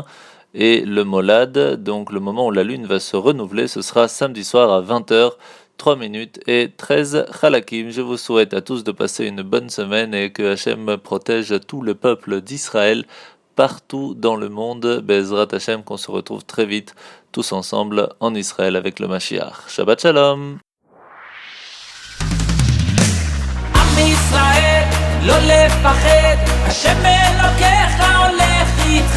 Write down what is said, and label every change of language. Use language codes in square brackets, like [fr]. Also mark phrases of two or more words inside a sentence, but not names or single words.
[fr] Et le Molad, donc le moment où la lune va se renouveler, ce sera samedi soir à 20h. 3 minutes et 13 chalakim. Je vous souhaite à tous de passer une bonne semaine et que Hachem protège tout le peuple d'Israël partout dans le monde. [he] בעזרת השם, [fr] qu'on se retrouve très vite tous ensemble en Israël avec le Mashiach. [he] שבת שלום. עם ישראל, לא לפחד, השם אלוקיך הולך איתך.